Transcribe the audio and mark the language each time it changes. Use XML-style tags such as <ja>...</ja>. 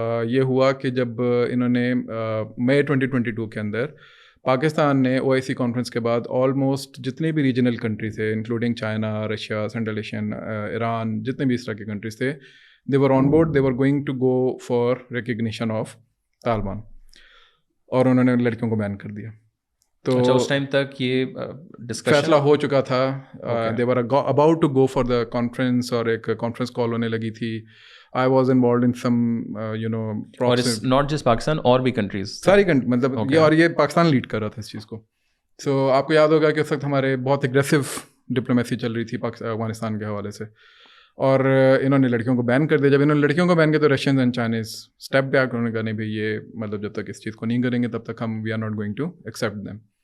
<ur>یہ ہوا کہ جب انہوں نے مئی 2022 کے اندر پاکستان نے OIC کانفرنس کے بعد آلموسٹ جتنے بھی ریجنل کنٹریز تھے including China, Russia, central Asian, Iran, جتنے بھی اس طرح کے کنٹریز تھے,</ur> <en>they were on board, they were going to go for recognition of</en> <ur>Taliban, اور انہوں نے لڑکیوں کو بین کر دیا. تو اس ٹائم تک یہ فیصلہ ہو چکا تھا.</ur> <en>they were about to go for the conference,</en> <ur>اور ایک کانفرنس کال ہونے لگی تھی.</ur> <en>I was involved in some</en> <ur>اور</ur> <en>it's not just</en> <ur>پاکستان, اور بھی کنٹریز, ساری کنٹری, مطلب یہ پاکستان لیڈ کر رہا تھا اس چیز کو. سو آپ کو یاد ہوگا کہ اس وقت ہمارے بہت اگریسو ڈپلومیسی چل رہی تھی افغانستان کے حوالے سے, اور انہوں نے لڑکیوں کو بین کر دیا. جب انہوں نے لڑکیوں کو بین کیا تو Russians and Chinese step back, انہوں نے کہا نہیں بھائی یہ مطلب جب تک اس چیز کو نہیں کریں گے تب تک ہم</ur> <en>We are not going to accept them.</en>